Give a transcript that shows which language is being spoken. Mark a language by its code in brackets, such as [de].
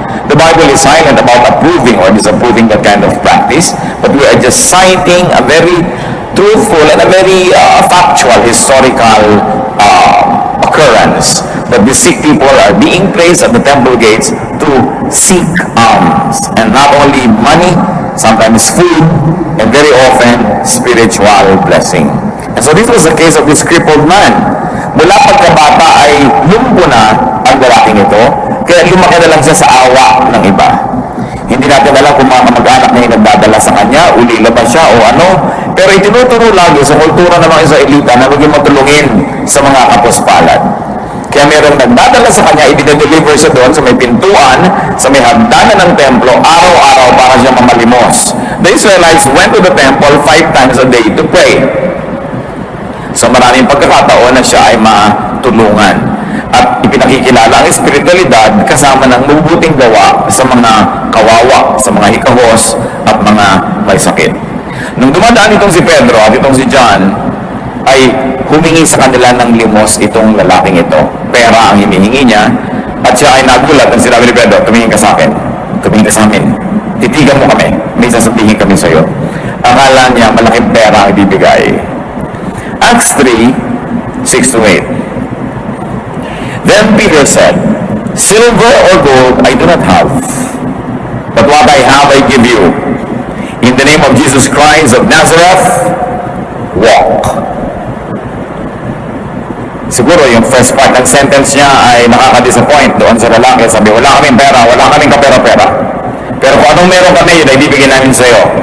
[en] The Bible is silent about approving or disapproving that kind of practice, but we are just citing a very truthful and a very factual historical occurrence that the sick people are being placed at the temple gates to seek alms, and not only money, sometimes food, and very often spiritual blessing. And so this was the case of this crippled man. [tl] Mula pagkabata ay lumpo na ang lalaking ito, kaya lumaki na lang siya sa awa ng iba. Hindi natin alam kung mga kamag-anak na yung nagdadala sa kanya, ulila ba siya o ano, pero itinuturo lagi sa kultura ng mga Israelita na maging matulungin sa mga kapuspalad. Kaya merong nagdadala sa kanya, i-deliver siya doon sa may pintuan, sa may hagdanan ng templo, araw-araw para siya mamalimos. [en] The Israelites went to the temple 5 times a day to pray. [tl] So maraming pagkakataon na siya ay matulungan. At ipinakikilala ang espiritualidad kasama ng mabubuting gawa sa mga kawawa, sa mga hikahos at mga may sakit. Nung dumadaan itong si Pedro at itong si John, ay humingi sa kanila ng limos itong lalaking ito. Pera ang hinihingi niya, at siya ay nagulat at sinabi ni Pedro, tumingin ka sa akin, tumingin ka sa amin, titigan mo kami, may sasabihin kami sa iyo. Akala niya malaking pera ang ibibigay. [en] Acts 3, 6-8. Then Peter said, silver or gold I do not have, but what I have I give you. In the name of Jesus Christ of Nazareth, walk. [tl] Siguro yung [en] first part [tl] ng sentence niya ay nakaka-disappoint doon sa lalaki. Sabi, wala kaming pera, wala kaming kapera-pera. Pero kung anong meron kami, yun ay bibigyan namin sa iyo.